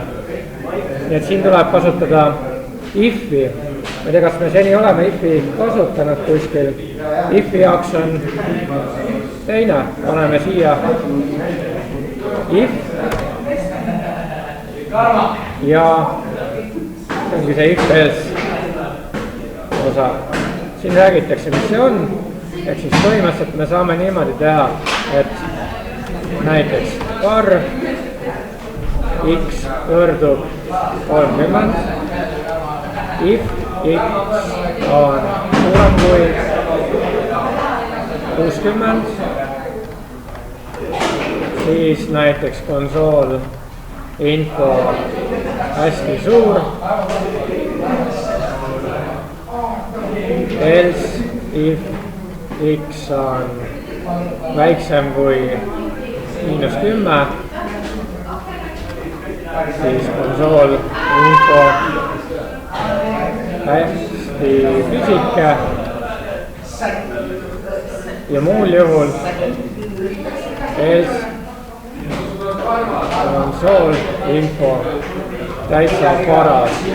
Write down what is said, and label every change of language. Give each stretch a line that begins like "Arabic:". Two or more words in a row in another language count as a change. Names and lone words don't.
Estonian: Nii et siin tuleb kasutada if'i. Ma ei tea, kas me seni oleme if'i kasutanud kuskil. If'i jaoks on teine, paneme siia if ja see ongi see
English: if else
Estonian: osa. Siin räägitakse, mis see on. Ehk siis põhimõtteliselt me saame niimoodi teha, et näiteks arv x võrdub 30, if x on suurem kui 60, siis näiteks konsool info hästi suur,
English: else if
Estonian: x on väiksem kui -10, siis konsool info hästi pisike ja muul juhul else konsool info täitsa paras.